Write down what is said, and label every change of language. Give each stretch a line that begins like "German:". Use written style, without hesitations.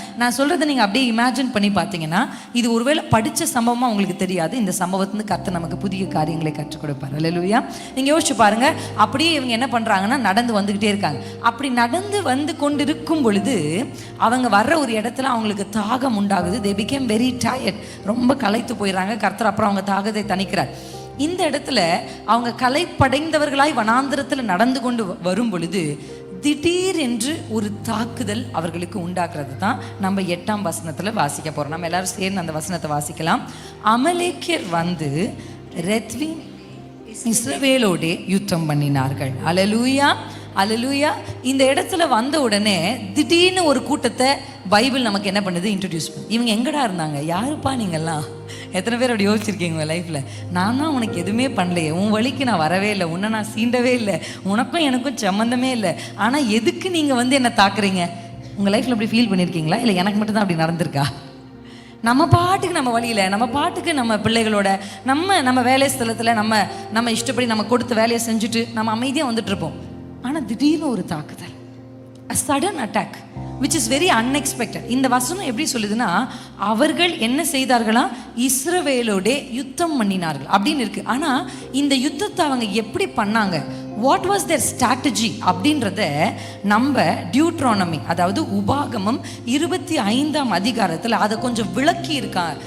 Tamil: நான் சொல்றதை நீங்கள் அப்படியே இமேஜின் பண்ணி பார்த்தீங்கன்னா, இது ஒருவேளை படித்த சம்பவமாக உங்களுக்கு தெரியாது, இந்த சம்பவத்துலேருந்து கர்த்தர் நமக்கு புதிய காரியங்களை கற்றுக் கொடுப்பார். அல்லேலூயா. நீங்கள் யோசிச்சு பாருங்க, அப்படியே இவங்க என்ன பண்றாங்கன்னா நடந்து வந்துகிட்டே இருக்காங்க. அப்படி நடந்து வந்து கொண்டிருக்கும் பொழுது அவங்க வர்ற ஒரு இடத்துல அவங்களுக்கு தாகம் உண்டாகுது.
English: they became very tired,
Tamil: ரொம்ப களைத்து போயிடுறாங்க. கர்த்தர் அப்புறம் அவங்க தாகத்தை தணிக்கிறார். இந்த இடத்துல அவங்க களைப்படைந்தவர்களாய் வனாந்திரத்தில் நடந்து கொண்டு வரும் பொழுது திடீர் என்று ஒரு தாக்குதல் அவர்களுக்கு உண்டாக்குறது தான் நம்ம 8ஆம் வசனத்தில் வாசிக்க போறோம். நம்ம எல்லாரும் சேர்ந்து அந்த வசனத்தை வாசிக்கலாம். அமலேக்கியர் வந்து ரெத்வின் இஸ்ரவேலோடே யுத்தம் பண்ணினார்கள். அல்லேலூயா, அல்லேலூயா. இந்த இடத்துல வந்த உடனே திடீர்னு ஒரு கூட்டத்தை பைபிள் நமக்கு என்ன பண்ணுது, இன்ட்ரடியூஸ் பண்ணு. இவங்க எங்கடா இருந்தாங்க, யாருப்பா நீங்கள்லாம், எத்தனை பேர் அப்படி யோசிச்சிருக்கீங்க உங்கள் லைஃப்பில்? நான் தான் உனக்கு எதுவுமே பண்ணலையே, உன் வழிக்கு நான் வரவே இல்லை, உன்னை நான் சீண்டவே இல்லை, உனக்கும் எனக்கும் சம்மந்தமே இல்லை, ஆனால் எதுக்கு நீங்கள் வந்து என்னை தாக்குறீங்க? உங்கள் லைஃப்பில் அப்படி ஃபீல் பண்ணியிருக்கீங்களா? இல்லை எனக்கு மட்டும் தான் அப்படி நடந்திருக்கா? நம்ம பாட்டுக்கு நம்ம வழியில், நம்ம பாட்டுக்கு நம்ம பிள்ளைகளோட நம்ம வேலை ஸ்தலத்தில் நம்ம இஷ்டப்படி நம்ம கொடுத்த வேலையை செஞ்சுட்டு நம்ம அமைதியாக வந்துட்டு இருப்போம். ஆனால் திடீர்னு ஒரு தாக்குதல்,
English: a sudden attack which is very unexpected.
Tamil: இந்த வசனம் எப்படி சொல்லுதுன்னா, அவர்கள் என்ன செய்தார்களா, இஸ்ரவேலோடே யுத்தம் பண்ணினார்கள் அப்படின்னு இருக்கு. ஆனால் இந்த யுத்தத்தை அவங்க எப்படி பண்ணாங்க,
English: what was their strategy
Tamil: அப்படின்றத நம்ம டியூட்ரானமி, அதாவது உபாகமம் 25ஆம் அதிகாரத்தில் அதை கொஞ்சம் விளக்கி இருக்கா.